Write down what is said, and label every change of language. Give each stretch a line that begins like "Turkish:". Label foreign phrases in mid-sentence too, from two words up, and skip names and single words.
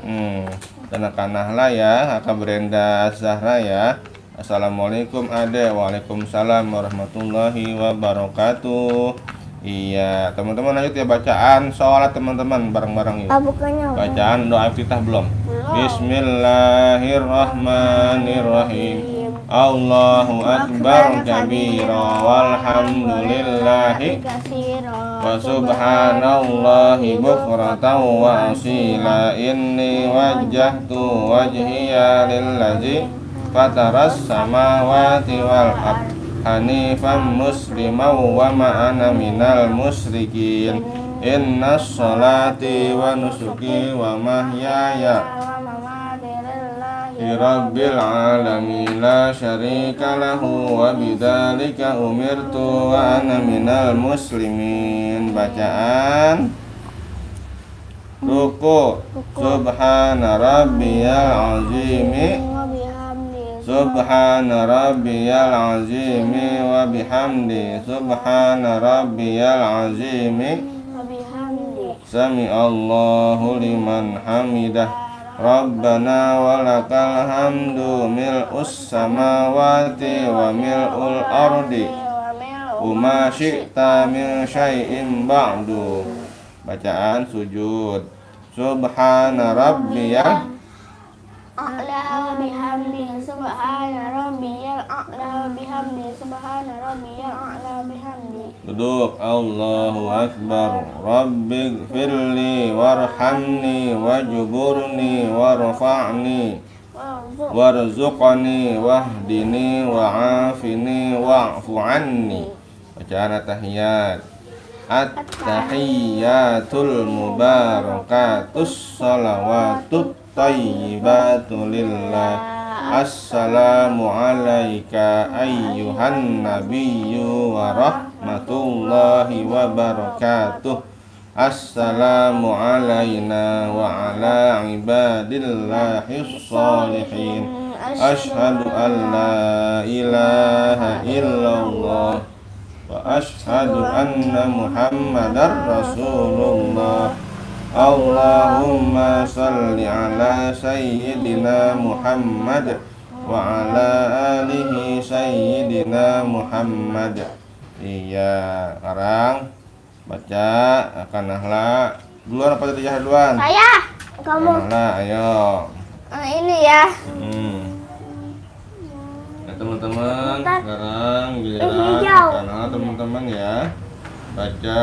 Indonesian: Dan Kakak Nahla ya, Kakak Brenda Az-Zahra ya.
Arabic: Assalamualaikum Ade. وعليكم السلام ورحمة الله وبركاته.
Indonesian: Iya teman-teman, lanjut ya bacaan sholat teman-teman bareng-bareng yuk. Bacaan doa iftitah belum?
Arabic: Bismillahirrahmanirrahim. الله أكبر كبيرا والحمد لله وسبحان الله بكرة وأصيلا. إني وجهت وجهي للذي فطر السماوات والأرض حنيفا مسلما وما أنا من المشركين. إن صلاتي ونسكي ومحياي رب العالمين لا شريك له وبذلك أمرت وأنا من المسلمين.
Indonesian: Bacaan ruku.
Arabic: سبحان ربي العظيم سبحان ربي العظيم وبحمده سبحان ربي العظيم وبحمده Subhana rabbiyal azimi wa bihamdi. سمع الله لمن حمده. ربنا ولك الحمد ملء السماوات وملء الأرض وما شئت من شيء بعد.
Indonesian: Bacaan sujud.
Arabic: سبحان ربي الأعلى وبحمده سبحان ربي الأعلى وبحمده سبحان ربي الأعلى وبحمده subhana rabbiyal a'la wa bihamdi. Duduk. الله أكبر. رب اغفر لي وارحمني واجبرني وارفعني وارزقني واهدني وعافني واعف عني.
Indonesian: Bacaan at-tahiyat.
Arabic: التحيات المباركات الصلوات الطيبات لله. السلام عليك أيها النبي ورحمة الله وبركاته. السلام علينا وعلى عباد الله الصالحين. أشهد أن لا إله إلا الله وأشهد أن محمدا رسول الله. اللهم صل على سيدنا محمد وعلى آله سيدنا محمد wa ala alihi sayyidina Muhammad.
Indonesian: Iya, sekarang baca Kanahla duluan apa tadi Yahya duluan? Saya. Kamu. Kanahla, ayo. Ini ya. Ya, teman-teman, sekarang giliran hijau. Kanahla teman-teman ya. Baca.